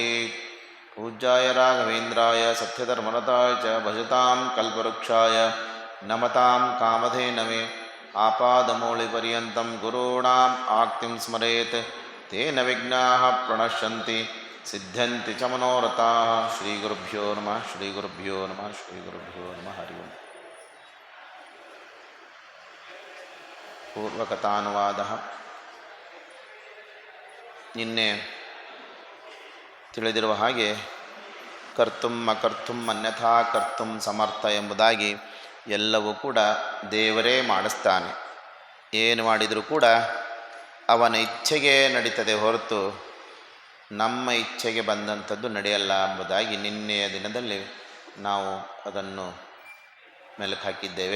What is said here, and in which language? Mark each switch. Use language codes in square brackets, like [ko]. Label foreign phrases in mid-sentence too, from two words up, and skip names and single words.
[sa] पूज्याय राघवेन्द्राय सत्यधर्मरताय च भजतां कल्पवृक्षाय नमतां कामधेनवे। आपादमौलिपर्यन्तं गुरूणाम् आक्तिं स्मरेत् तेन विघ्नाः प्रणश्यन्ति सिद्ध्यन्ति च मनोरथाः। श्रीगुरुभ्यो नमः श्रीगुरुभ्यो नमः श्रीगुरुभ्यो नमः। हरि ओम्। ಪೂರ್ವಕಥಾನುವಾದ. [kn] ನಿನ್ನೆ ತಿಳಿದಿರುವ ಹಾಗೆ [sa] ಕರ್ತುಂ ಅಕರ್ತುಂ ಅನ್ಯಥಾ ಕರ್ತುಂ ಸಮರ್ಥ [kn] ಎಂಬುದಾಗಿ ಎಲ್ಲವೂ ಕೂಡ ದೇವರೇ ಮಾಡಿಸ್ತಾನೆ. ಏನು ಮಾಡಿದರೂ ಕೂಡ ಅವನ ಇಚ್ಛೆಗೆ ನಡೀತದೆ ಹೊರತು ನಮ್ಮ ಇಚ್ಛೆಗೆ ಬಂದಂಥದ್ದು ನಡೆಯಲ್ಲ ಎಂಬುದಾಗಿ ನಿನ್ನೆಯ ದಿನದಲ್ಲಿ ನಾವು ಅದನ್ನು ಮೆಲುಕು ಹಾಕಿದ್ದೇವೆ.